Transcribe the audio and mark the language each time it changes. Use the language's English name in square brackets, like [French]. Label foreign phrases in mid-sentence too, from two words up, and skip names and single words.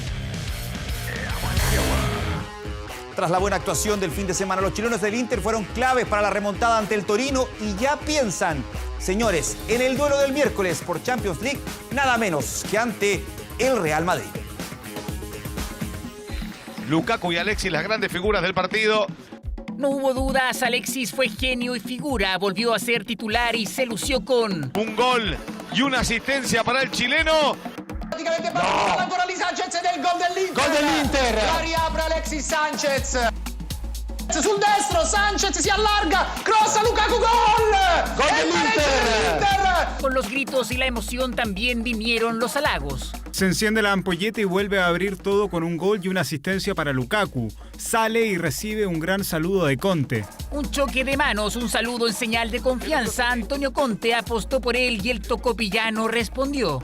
[Spanish] Tras la buena actuación del fin de semana, los chilenos del Inter fueron claves para la remontada ante el Torino y ya piensan, señores, en el duelo del miércoles por Champions League, nada menos que ante el Real Madrid. Lukaku y Alexis, las grandes figuras del partido. No hubo dudas, Alexis fue genio y figura, volvió a ser titular y se lució con un gol y una asistencia para el chileno. [Italian] Praticamente parla ancora di Sanchez del gol dell'Inter. Gol dell'Inter. La riapre Alexis Sanchez. Sul destro Sanchez si allarga, crossa Lukaku, gol. Gol dell'Inter. [Spanish] Con los gritos y la emoción también vinieron los halagos. Se enciende la ampolleta y vuelve a abrir todo con un gol y una asistencia para Lukaku. Sale y recibe un gran saludo de Conte. Un choque de manos, un saludo en señal de confianza. Antonio Conte apostó por él y el tocopillano respondió.